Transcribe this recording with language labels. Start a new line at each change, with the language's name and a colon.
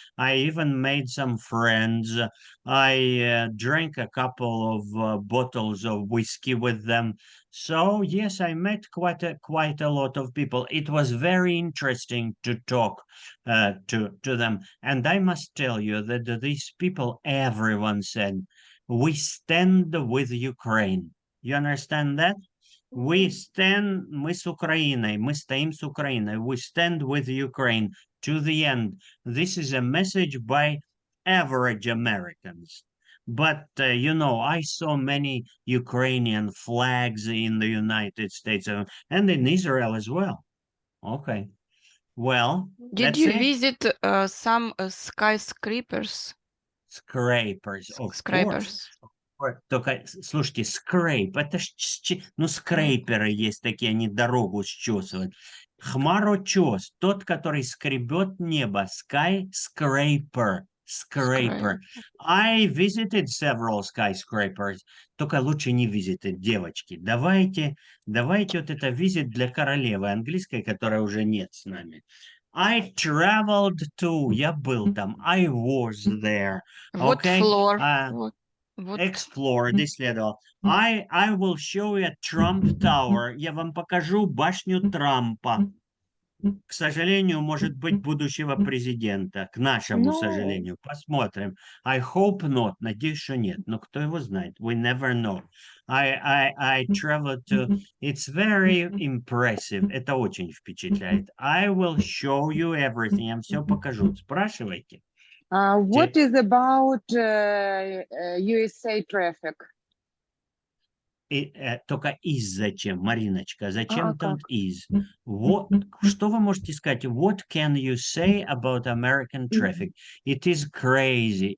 English: I even made some friends. I drank a couple of bottles of whiskey with them. So yes, I met quite a lot of people. It was very interesting to talk to them. And I must tell you that these people, everyone said, we stand with Ukraine. You understand that?
Russian: Мы с Украиной, мы стоим с Украиной.
English: We stand with Ukraine to the end. This is a message by average Americans. But, you know, I saw many Ukrainian flags in the United States and in Israel as well. Okay. Well, Did that's you it. visit some skyscrapers? Scrapers, of course. Scrapers.
Russian: Только, слушайте, scrape, это ж, ну, скрейперы есть такие, они дорогу счесывают. Хмарочес, тот, который скребет небо, skyscraper, scraper.
English: I visited several skyscrapers,
Russian: только лучше не
English: visited,
Russian: девочки. Давайте вот это visit для королевы английской, которая уже нет с нами.
English: I traveled to,
Russian: я был там,
English: I was there. What Okay? floor? Explored, исследовал. I will show you Trump Tower.
Russian: Я вам покажу башню Трампа. К сожалению, может быть, будущего президента. К нашему сожалению. Посмотрим.
English: I hope not.
Russian: Надеюсь, что нет. Но кто его знает?
English: We never know. I traveled to... It's very impressive.
Russian: Это очень впечатляет.
English: I will show you everything.
Russian: Я вам все покажу. Спрашивайте.
English: What is about USA traffic?
Russian: Только is зачем, Мариночка? Зачем как? тут is? Вот, что вы можете сказать?
English: What can you say about American traffic? It is crazy.